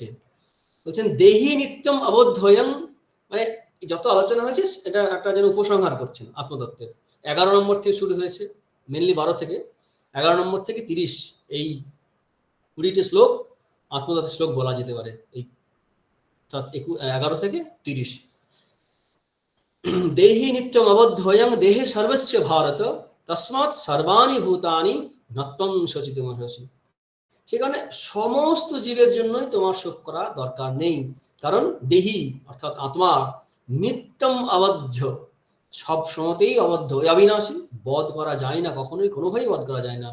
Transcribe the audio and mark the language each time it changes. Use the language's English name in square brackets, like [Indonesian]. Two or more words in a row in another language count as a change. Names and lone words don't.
[Bangla] বলছেন [Sanskrit] দেহি নিত্যম অবদ্ধয়ং, [Bangla] মানে যত আলোচনা হয়েছে এটা একটা যেন উপসংহার করছেন আত্মতত্ত্বের। 11 নম্বর থেকে শুরু হয়েছে, মেনলি 12 থেকে 11 নম্বর থেকে 30, এই 20টি শ্লোক আত্মতত্ত্বের শ্লোক বলা যেতে পারে। এই 11 থেকে 30। [Sanskrit] দেহি নিত্যম অবদ্ধয়ং দেহে সর্বস্য ভারত তস্মাৎ সর্বাণি ভূতানি নত্বং শচিতুমর্হসি। [Bangla] সেখানে সমস্ত জীবের জন্যই তোমার শোক করা দরকার নেই, কারণ দেহি অর্থাৎ আত্মা নিত্যম আবদ্ধ, সব সময়তেই আবদ্ধ, অবিনাশী, বধ করা যায় না, কখনোই কোনোভাবেই বধ করা যায় না।